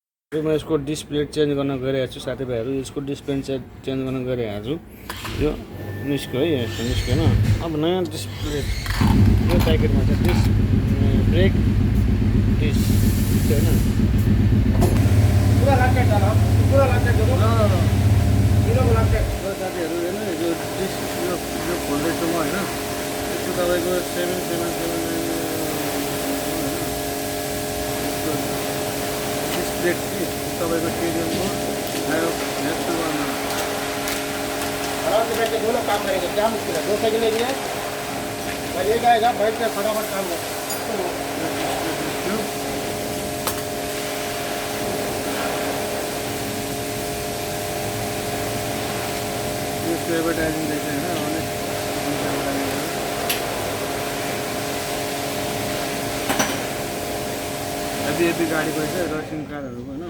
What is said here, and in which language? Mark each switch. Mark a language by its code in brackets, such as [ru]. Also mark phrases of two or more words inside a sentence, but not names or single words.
[ne] म यसको डिस्प्ले चेन्ज गर्न गइरहेको छु साथीभाइहरू। यसको डिस्प्ले चेन्ज गर्न गइरहेको छु। यो निस्क्यो है, यस्तो निस्क्यो होइन। अब नयाँ डिस्प्ले यो प्याकेटमा चाहिँ डिस ब्रेक डिस होइन [hi] पूरा लाख डाला पूरा लाख दे दो तीनों को लाख दे [ne] साथीहरू होइन। यो डिस यो खोल्दैछु म होइन। यसको तपाईँको 7779 डिस्प्ले तपाईँको टिडिएमको आयो नेक्स्ट वानमा [hi] आराम से बैठ के दोनों काम करेंगे। क्या मुश्किल है, 2 साइकिल लेनी है, मैं ले जाएगा बैठ के फटाफट काम कर। [ne] यसको एडभर्टाइजिङ रहेछ होइन। अनेक हेभी गाडी रहेछ, रेसिङ कारहरूको होइन।